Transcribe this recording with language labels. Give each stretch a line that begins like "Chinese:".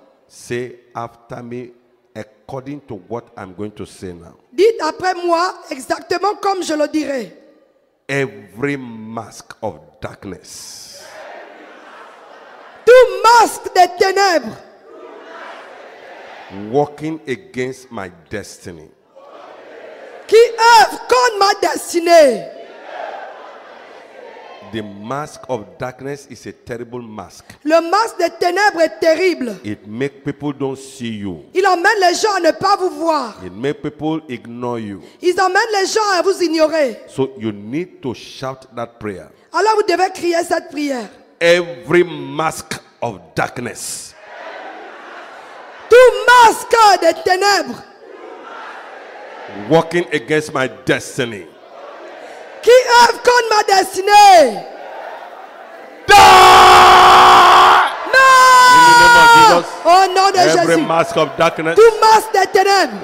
English: Say after me according to what I'm going to say now.
French: Dites après moi exactement comme je le dirai.
English: Every mask of darkness
French: Tout masque des ténèbres
English: working against my destiny,
French: qui œuvre contre ma destinée.
English: the mask of darkness is a terrible mask.
French: Le masque des ténèbres est terrible.
English: It makes people don't see you.
French: Il emmène les gens à ne pas vous voir.
English: It makes people ignore you.
French: Ils emmènent les gens à vous ignorer.
English: So you need to shout that prayer.
French: Alors vous devez crier cette prière.
English: Every mask of darkness
French: Tout masque des ténèbres
English: working against my destiny,
French: qui œuvre contre ma destinée.
English: die!
French: Non!
English: Jesus.
French: Au nom de
English: Every
French: Jésus.
English: mask of darkness
French: Tout masque des ténèbres